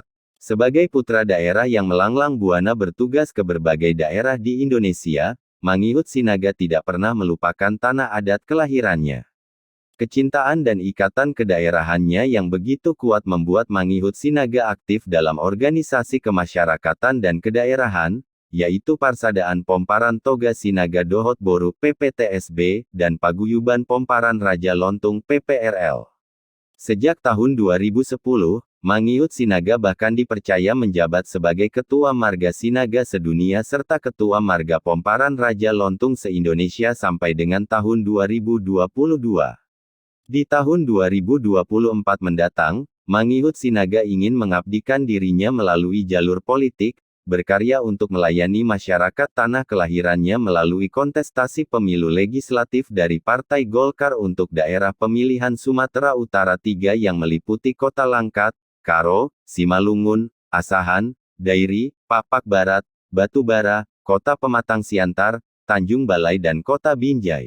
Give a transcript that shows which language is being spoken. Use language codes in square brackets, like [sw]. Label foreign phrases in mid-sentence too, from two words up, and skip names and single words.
[id] Sebagai putra daerah yang melanglang buana bertugas ke berbagai daerah di Indonesia, Mangyhut Sinaga tidak pernah melupakan tanah adat kelahirannya. Kecintaan dan ikatan kedaerahannya yang begitu kuat membuat Mangyhut Sinaga aktif dalam organisasi kemasyarakatan dan kedaerahan, yaitu Parsadaan Pomparan Toga Sinaga Dohot Boru (PPTSB) dan Paguyuban Pomparan Raja Lontung (PPRL). Sejak tahun 2010, Mangyhut Sinaga bahkan dipercaya menjabat sebagai Ketua Marga Sinaga Sedunia serta Ketua Marga Pomparan Raja Lontung se-Indonesia sampai dengan tahun 2022. Di tahun 2024 mendatang, Mangyhut Sinaga ingin mengabdikan dirinya melalui jalur politik, berkarya untuk melayani masyarakat tanah kelahirannya melalui kontestasi pemilu legislatif dari Partai Golkar untuk daerah pemilihan Sumatera Utara 3 yang meliputi Kota Langkat, Karo, Simalungun, Asahan, Dairi, Papak Barat, Batubara, Kota Pematang Siantar, Tanjung Balai dan Kota Binjai.